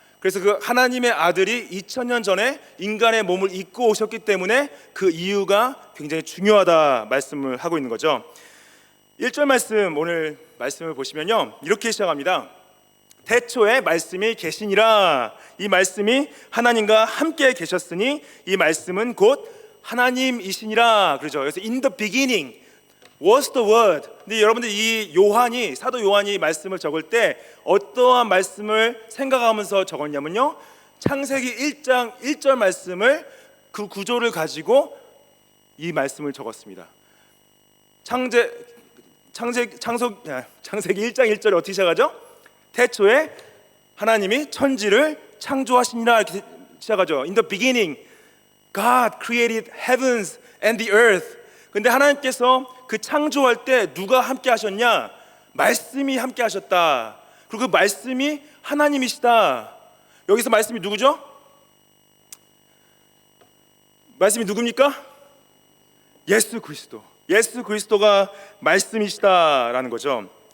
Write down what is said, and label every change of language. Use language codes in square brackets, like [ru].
[ko] 그래서 그 하나님의 아들이 2000년 전에 인간의 몸을 입고 오셨기 때문에 그 이유가 굉장히 중요하다 말씀을 하고 있는 거죠. 1절 말씀, 오늘 말씀을 보시면요 이렇게 시작합니다. 태초에 말씀이 계시니라. 이 말씀이 하나님과 함께 계셨으니 이 말씀은 곧 하나님이시니라. 그렇죠. 그래서 [en] in the beginning was the word. [ko] 근데 여러분들 이 요한이, 사도 요한이 말씀을 적을 때 어떠한 말씀을 생각하면서 적었냐면요, 창세기 1장 1절 말씀을, 그 구조를 가지고 이 말씀을 적었습니다. 창세기 1장 1절에 어떻게 시작하죠? 태초에 하나님이 천지를 창조하시니라 이렇게 시작하죠. [en] In the beginning God created heavens and the earth. [ko] 근데 하나님께서 그 창조할 때 누가 함께 하셨냐? 말씀이 함께 하셨다. 그리고 그 말씀이 하나님이시다. 여기서 말씀이 누구죠? 말씀이 누굽니까? 예수 그리스도. 예수 그리스도가 말씀이시다라는 거죠.